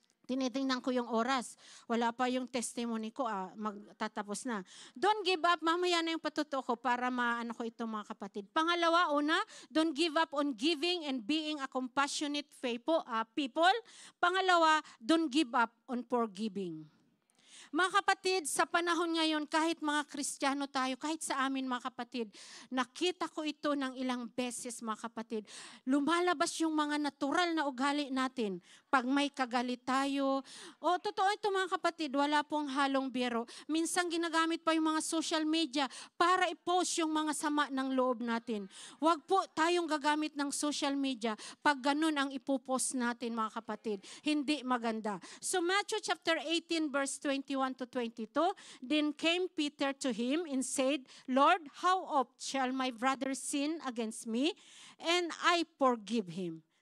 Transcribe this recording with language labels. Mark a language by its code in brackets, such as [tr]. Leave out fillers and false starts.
[tl] Tinitingnan ko yung oras. Wala pa yung testimony ko, magtatapos na. [en] Don't give up. [tl] Mamaya na yung patuto ko para maano ko ito mga kapatid. [en] Pangalawa, don't give up on giving and being a compassionate people. Pangalawa, don't give up on forgiving. [tl] Mga kapatid, sa panahon ngayon, kahit mga Kristiyano tayo, kahit sa amin mga kapatid, nakita ko ito ng ilang beses mga kapatid. Lumalabas yung mga natural na ugali natin. Pag may kagalit tayo, totoo ito mga kapatid, wala pong halong biro. Minsan ginagamit pa yung mga social media para i-post yung mga sama ng loob natin. Huwag po tayong gagamit ng social media pag ganun ang ipopost natin mga kapatid. Hindi maganda. [en] So Matthew chapter 18 verse 21 to 22, then came Peter to him and said, Lord, how oft shall my brother sin against me, and I forgive him?